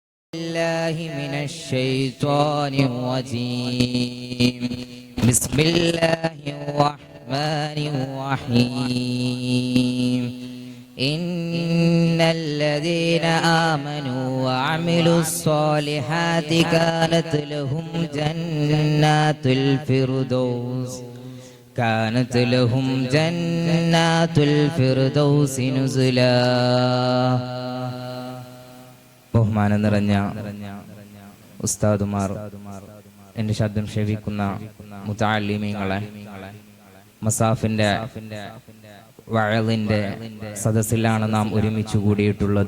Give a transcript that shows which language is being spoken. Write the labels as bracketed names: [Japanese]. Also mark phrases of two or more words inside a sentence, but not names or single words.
[Arabic] بالله من الشيطان الرجيم بسم الله الرحمن الرحيم إن الذين آمنوا وعملوا الصالحات كانت لهم جنات الفردوس نزلا. [Malayalam] ബഹുമാനം നിറഞ്ഞ ഉസ്താദുമാർ, എന്റെ ശബ്ദം ശ്രവിക്കുന്ന മുതഅല്ലിമീങ്ങളെ, മസാഫിന്റെ വഅളിന്റെ സദസ്സിലാണ് നാം ഒരുമിച്ച് കൂടിയിട്ടുള്ളത്.